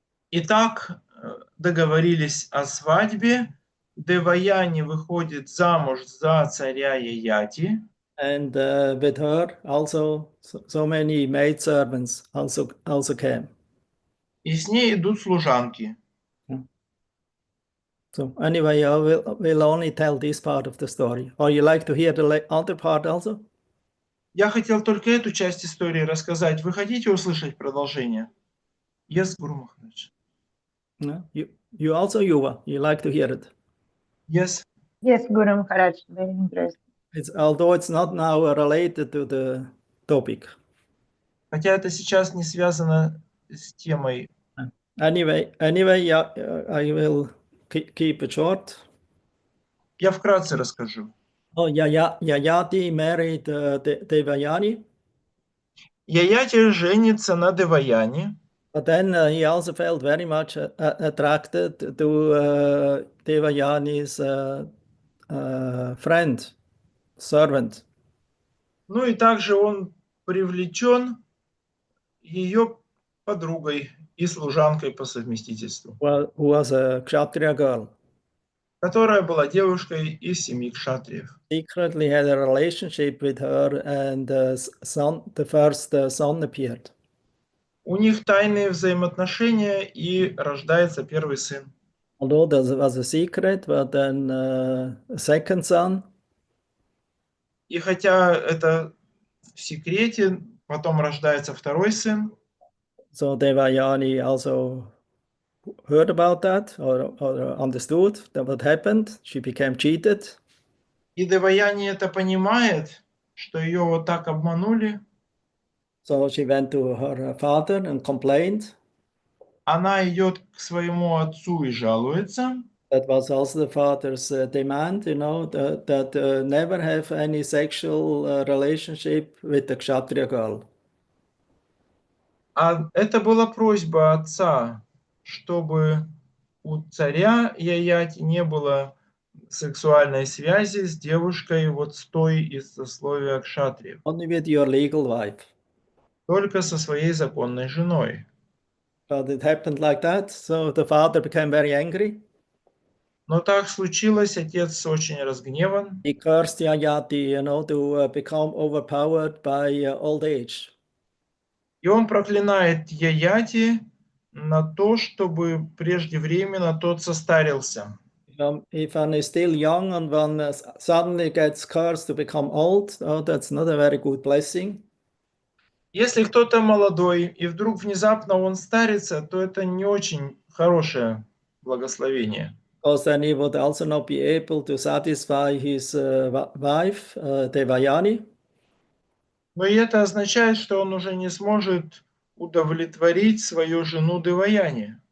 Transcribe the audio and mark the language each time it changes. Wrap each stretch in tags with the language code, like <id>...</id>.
<ru>Итак, договорились о свадьбе. Деваяни выходит замуж за царя Яяти.</ru> <en>And with her also so many maidservants also came.</en> <ru>И с ней идут служанки.</ru> <en>So anyway, I will only tell this part of the story. Or you like to hear the other part also?</en> <ru>Я хотел только эту часть истории рассказать. Вы хотите услышать продолжение?</ru> <en>Yes, Guru Maharaj. No? You also, Yuva, you like to hear it? Yes. Yes, Guru Maharaj, very interesting. Although it's not now related to the topic.</en> <ru>Хотя это сейчас не связано с темой.</ru> <en>Anyway, I will keep it short.</en> <ru>Я вкратце расскажу.</ru> <en>Oh, Yayati married Devayani.</en> <ru>Яяти женится на Деваяне.</ru> <en>But then he also felt very much attracted to Devayani's friend, servant.</en> <ru>Ну и также он привлечен ее подругой и служанкой по совместительству,</ru> <en>Who was a Kshatriya girl.</en> <ru>которая была девушкой из семьи кшатриев.</ru> <en>Secretly had a relationship with her, and the first son appeared.</en> <ru>У них тайные взаимоотношения, и рождается первый сын.</ru> <en>Although there was a secret, but then a second son.</en> <ru>И хотя это в секрете, потом рождается второй сын.</ru> <en>So Devayani also heard about that or understood that what happened. She became cheated.</en> <ru>И Деваяни это понимает, что ее вот так обманули,</ru> <en>So she went to her father and complained.</en> <ru>она идет к своему отцу и жалуется.</ru> <en>That was also the father's demand, that never have any sexual relationship with the Kshatriya girl.</en> <ru>А это была просьба отца, чтобы у царя Яяти не было сексуальной связи с девушкой вот с той из сословия кшатриев,</ru> <en>Only with your legal wife.</en> <ru>только со своей законной женой.</ru> <en>But it happened like that. So the father became very angry.</en> <ru>Но так случилось, отец очень разгневан,</ru> <en>He cursed Yayati, to become overpowered by old age.</en> <ru>и он проклинает Яяти на то, чтобы преждевременно тот состарился.</ru> <en>If one is still young and one suddenly gets cursed to become old, that's not a very good blessing.</en> <ru>Если кто-то молодой, и вдруг внезапно он старится, то это не очень хорошее благословение.</ru> <en>Because then he would also not be able to satisfy his wife, Devayani.</en> <ru>Но и это означает, что он уже не сможет удовлетворить свою жену Деваяни.</ru>